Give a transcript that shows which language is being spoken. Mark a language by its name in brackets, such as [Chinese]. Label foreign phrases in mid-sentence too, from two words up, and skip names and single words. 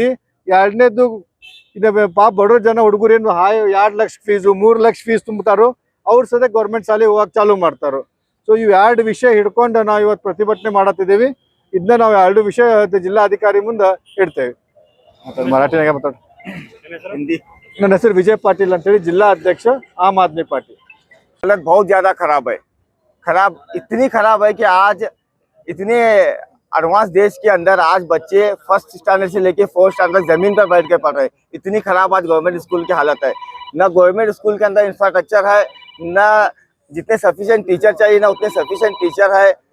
[Kannada] ಎರಡನೇದು ಇದು ಪಾಪ ಬಡವ್ರ ಜನ ಹುಡುಗರು ಏನು 2 ಲಕ್ಷ ಫೀಸು 3 ಲಕ್ಷ ಫೀಸ್ ತುಂಬ್ತಾರೋ ಅವ್ರು ಸದ್ಯ ಗೌರ್ಮೆಂಟ್ ಶಾಲೆ ಹೋಗಕ್ಕೆ ಚಾಲೂ ಮಾಡ್ತಾರೋ। ಸೊ ಇವು 2 ವಿಷಯ ಹಿಡ್ಕೊಂಡು ನಾವು ಇವತ್ತು ಪ್ರತಿಭಟನೆ ಮಾಡತ್ತಿದ್ದೀವಿ। ಇದನ್ನ ನಾವು 2 ವಿಷಯ ಜಿಲ್ಲಾಧಿಕಾರಿ ಮುಂದೆ ಇಡ್ತೇವೆ। ಮರಾಠಿನಾಗ ಮಾತಾಡ [Hindi] हिंदी। [Kannada] ನನ್ನ ಹೆಸರು ವಿಜಯ್ ಪಾಟೀಲ್ ಅಂತೇಳಿ, ಜಿಲ್ಲಾ ಅಧ್ಯಕ್ಷ ಆಮ್ ಆದ್ಮಿ ಪಾರ್ಟಿ। [Hindi] हालत बहुत ज्यादा खराब है, इतनी खराब है कि आज इतने एडवांस देश के अंदर आज बच्चे [English] first standard [Hindi] से लेके 4th स्टैंडर्ड तक जमीन पर बैठ के पढ़ रहे हैं। इतनी खराब आज [English] government school [Hindi] की हालत है। न [English] government school [Hindi] के अंदर इंफ्रास्ट्रक्चर है, न जितने [English] sufficient teacher [Hindi] चाहिए ना उतने [English] sufficient teacher [Hindi] है।